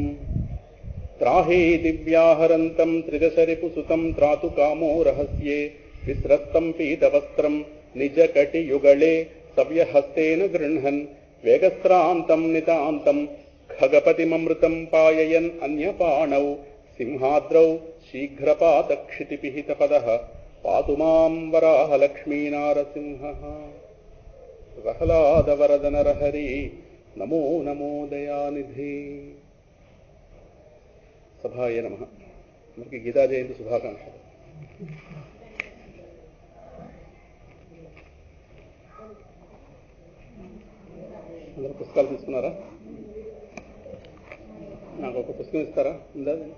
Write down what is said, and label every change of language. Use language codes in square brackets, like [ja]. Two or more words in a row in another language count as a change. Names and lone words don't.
[sa] त्राहि दिव्याहरन्तं त्रिदशरिपुसुतं त्रातुकामो रहस्ये विस्रस्तं पीतवस्त्रं निजकटियुगले सव्यहस्तेन गृह्णन् वेगस्रान्तं नितान्तं खगपतिममृतं पाययन् अन्यपाणौ सिंहाद्रौ शीघ्रपातक्षितिपिहितपदः पातु मां वराहलक्ष्मीनारसिंहः। प्रह्लादवरदनरहरि नमो नमो दयानिधि। సభాయ నమః. [te] మనకి గీతా జయంతి శుభాకాంక్షలు. అందరూ పుస్తకాలు తీసుకున్నారా? నాకు ఒక పుస్తకం ఇస్తారా? ఉందా?